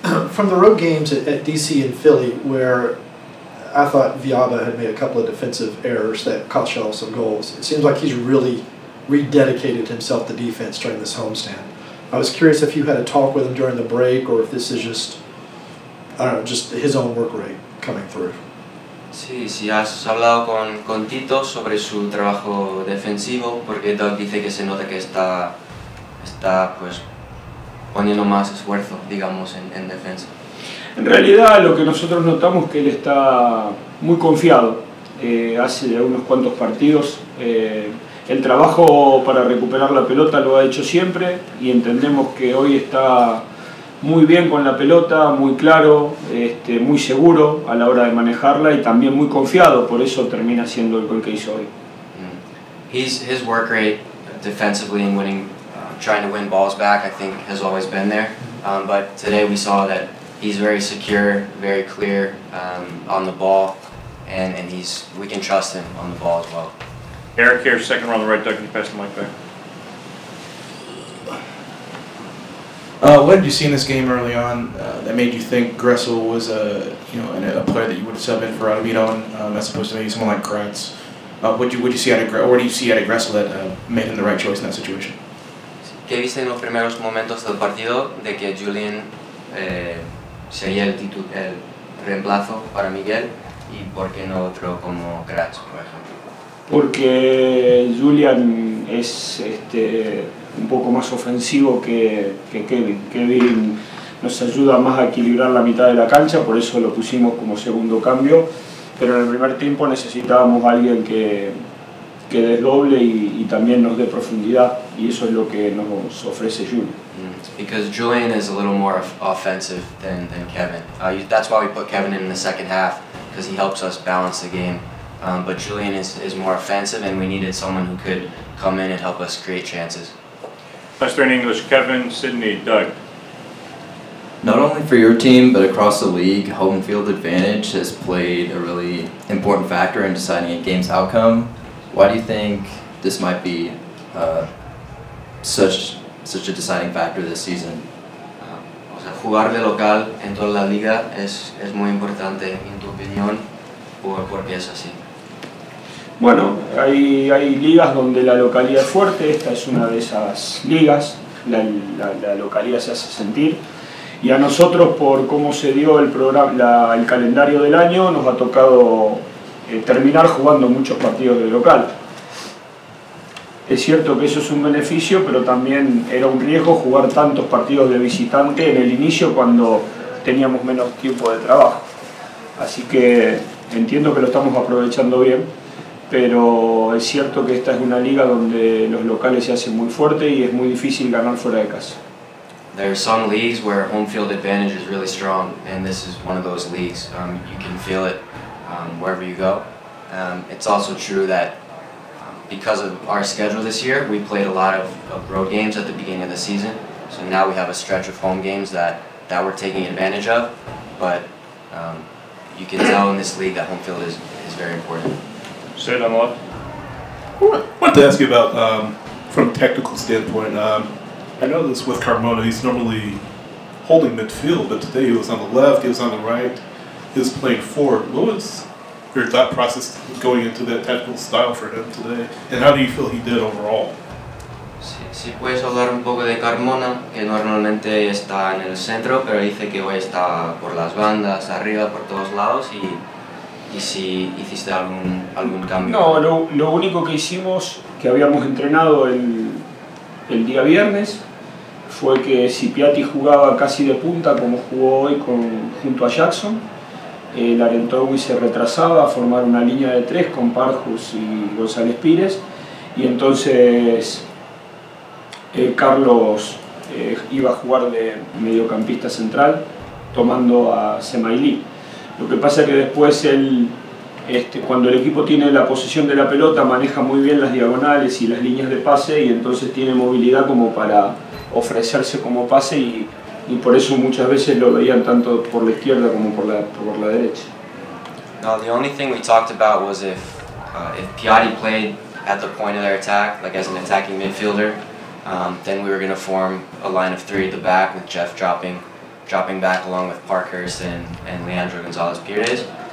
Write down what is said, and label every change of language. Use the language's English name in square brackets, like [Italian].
[English] From the road games at DC and Philly, where I thought Viaba had made a couple of defensive errors that cost y'all some goals, it seems like he's really rededicated himself to defense during this homestand. I was curious if you had a talk with him during the break, or if this is just, I don't know, just his own work rate coming through. [Spanish] Sí, sí, has hablado con Tito sobre su trabajo defensivo, porque Doug dice que se nota que está pues poniendo más esfuerzo, digamos, en defensa. En realidad lo que nosotros notamos es que él está muy confiado. Hace unos cuantos partidos el trabajo para recuperar la pelota lo ha hecho siempre y entendemos que hoy está muy bien con la pelota, muy claro, muy seguro a la hora de manejarla y también muy confiado, por eso termina siendo el gol que hizo hoy. [English] His work rate defensively and winning, trying to win balls back, I think has always been there, but today we saw that he's very secure, very clear on the ball, and we can trust him on the ball as well. Eric here, second row on the right. Doug, can you pass the mic back? What did you see in this game early on that made you think Gressel was a player that you would sub in for Ottavino as opposed to maybe someone like Kratz? What do you see out of Gressel that made him the right choice in that situation? [Spanish] ¿Qué viste en los primeros momentos del partido de que Julian sería el reemplazo para Miguel y por qué no otro como Kratz, por ejemplo? Porque Julian es un poco más ofensivo que Kevin. Kevin nos ayuda más a equilibrar la mitad de la cancha, por eso lo pusimos como segundo cambio, pero en el primer tiempo necesitábamos a alguien que desdoble y también nos dé profundidad, y eso es lo que nos ofrece Julian. [English] Because Julian is a little more offensive than Kevin. That's why we put Kevin in the second half, because he helps us balance the game. But Julian is more offensive, and we needed someone who could come in and help us create chances. Lester in English, Kevin, Sydney, Doug. Not only for your team, but across the league, home field advantage has played a really important factor in deciding a game's outcome. Why do you think this might be such a deciding factor this season? [Spanish] O sea, jugar de local en toda la liga es muy importante, en tu opinión, ¿por qué es así? Bueno, hay ligas donde la localidad es fuerte, esta es una de esas ligas, la localidad se hace sentir, y a nosotros, por cómo se dio el calendario del año, nos ha tocado terminar jugando muchos partidos de local. Es cierto que eso es un beneficio, pero también era un riesgo jugar tantos partidos de visitante en el inicio cuando teníamos menos tiempo de trabajo. Así que entiendo que lo estamos aprovechando bien, pero es cierto que esta es una liga donde los locales se hacen muy fuertes y es muy difícil ganar fuera de casa. [English] There are some leagues where home field advantage is really strong, and this is one of those leagues. You can feel it wherever you go. It's also true that because of our schedule this year, we played a lot of road games at the beginning of the season. So now we have a stretch of home games that we're taking advantage of. But you can tell in this league that home field is very important. Sid on the left. I wanted to ask you about, from a technical standpoint, I know this with Carmona, he's normally holding midfield, but today he was on the left, he was on the right. his playing forward. What was your thought process going into that tactical style for him today, and how do you feel he did overall? [Spanish] Si puedes hablar un poco de Carmona, que normalmente está en el centro, pero dice que hoy está por las bandas, arriba, por todos lados, y si hiciste algún cambio. No, lo único que hicimos, que habíamos entrenado el día viernes, fue que si Piatti jugaba casi de punta, como jugó hoy junto a Jackson, Larentowi se retrasaba a formar una línea de 3 con Parjus y González Pires, y entonces Carlos iba a jugar de mediocampista central tomando a Semailí. Lo que pasa es que después él, cuando el equipo tiene la posesión de la pelota, maneja muy bien las diagonales y las líneas de pase, y entonces tiene movilidad como para ofrecerse como pase, y por eso muchas veces lo veían tanto por la izquierda como por la derecha. [English] No, the only thing we talked about was if Piatti played at the point of their attack, like as an attacking midfielder, then we were going to form a line of 3 at the back with Jeff dropping back along with Parkhurst and Leandro Gonzalez Pires.